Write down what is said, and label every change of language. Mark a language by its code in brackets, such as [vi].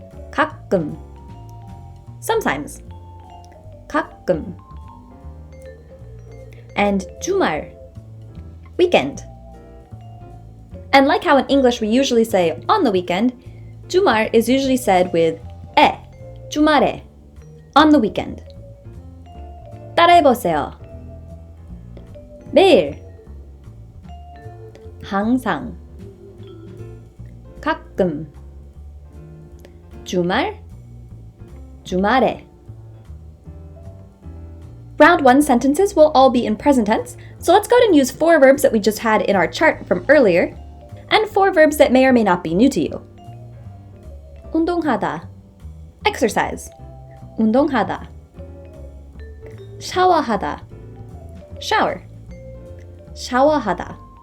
[ko] 가끔, sometimes. 가끔. [en] and 주말, weekend. And like how in English we usually say on the weekend, 주말 is usually said with 에, 주말에, on the weekend. [ko] 따라해보세요. 매일, 항상, 가끔, 주말, 주말에. [en] Round 1 sentences will all be in present tense, so let's go ahead and use 4 verbs that we just had in our chart from earlier, and 4 verbs that may or may not be new to you. [ko] 운동하다, exercise, 운동하다. 샤워하다, shower, 샤워하다.